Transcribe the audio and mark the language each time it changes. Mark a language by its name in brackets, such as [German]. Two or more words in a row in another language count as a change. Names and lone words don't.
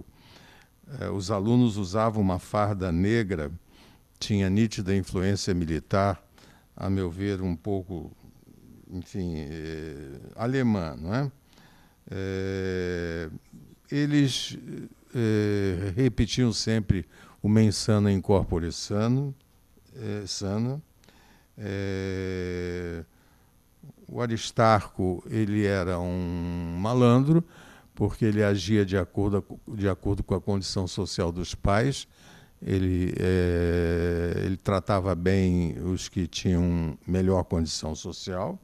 [Portuguese] Os alunos usavam uma farda negra, tinha nítida influência militar, a meu ver, um pouco, enfim, alemã, não é? Eles repetiam sempre o [Latin] mens sana in corpore sano, sana. [Portuguese] O Aristarco, ele era um malandro, porque ele agia de acordo com a condição social dos pais. Ele tratava bem os que tinham melhor condição social.